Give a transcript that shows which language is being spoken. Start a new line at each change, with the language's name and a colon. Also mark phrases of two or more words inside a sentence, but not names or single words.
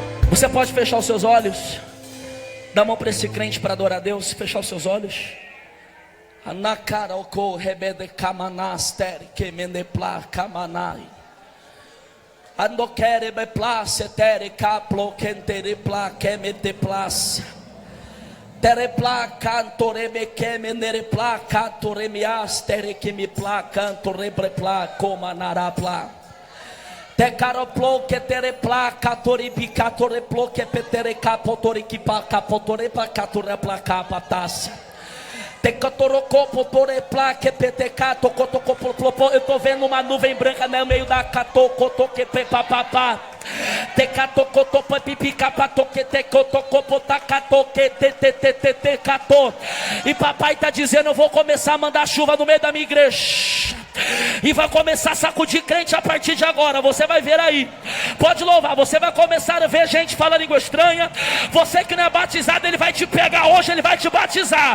Portuguese: Você pode fechar os seus olhos. Dá a mão para esse crente para adorar a Deus. Fechar os seus olhos. Anakaroko rebede kamanaster kemendepla kamanai. Andokere beplace tere kaplo kentere pla kemeteplace. Tere pla cantore me kemenere pla cantore mias tere que me pla cantore pla comanara pla. Te caroplo que tere pla catori picatore plo que petere capotori que pa capotore pa cature pla capatasse. Te catorocopo tore pla que peteca tocotocopo. Eu tô vendo uma nuvem branca no meio da catocoto que papapá. Te catocotopa pipica patoque te cotocopo tacatoque te cato. E papai tá dizendo: eu vou começar a mandar chuva no meio da minha igreja. E vai começar a sacudir crente a partir de agora. Você vai ver aí. Pode louvar. Você vai começar a ver gente falando língua estranha. Você que não é batizado, ele vai te pegar hoje. Ele vai te batizar.